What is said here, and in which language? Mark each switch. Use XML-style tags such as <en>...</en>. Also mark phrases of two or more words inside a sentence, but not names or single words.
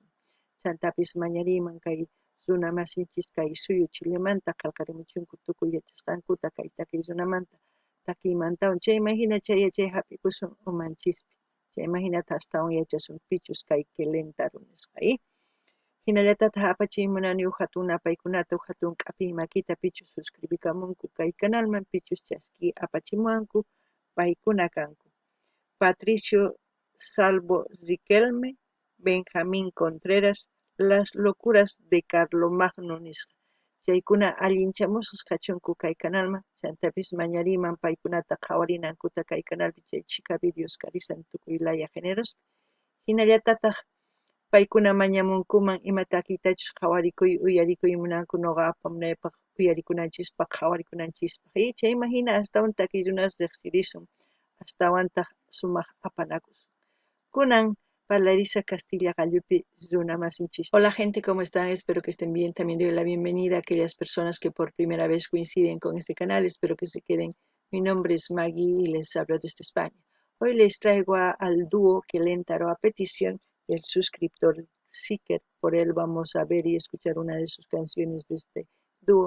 <qu>Chantapis mañariyman kay runa masinchis kay suyu Chilemanta qallqarimuchunku tukuy yachasqankuta kay takizunamanta takiymantawan chayman hina chay yachay hap'ikusun umanchispi. Chayman hinata astawan yachasunpichus kay Kelentaru nisqa hinallatataq apachiy munani huk hatun napaykunata huk hatun k'api makita pichus suscribikamunku kay canalman pichus chaski apachimuwanku paykuna kanku. Patricio Salvo Riquelme, Benjamín Contreras, Las locuras de Carlomagno nisqa. Chaykuna allinchamusqas kachunku kay canalman, chantapis mañariyman paykunata qhawarinankuta kay canalpi chay chika videos karisan tukuylaya géneros. Hinallatataq paykuna mañamunkuman ima takiytachus qhawarikuy uyarikuy munanku noqa apamunaypaq uyarikunanchispaq qhawarikunanchispa. Chayman hina astawan takizunas riqsirisun astawantaq sumaq apanakus. Kunan Palarisa Castilla Gallupi runa masinchis.</qu> <es>Hola gente, ¿cómo están? Espero que estén bien. También doy la bienvenida a aquellas personas que por primera vez coinciden con este canal. Espero que se queden. Mi nombre es Maggie y les hablo desde España. Hoy les traigo al dúo Kelentaro a petición del suscriptor Seeker. Por él vamos a ver y escuchar una de sus canciones de este dúo.</es>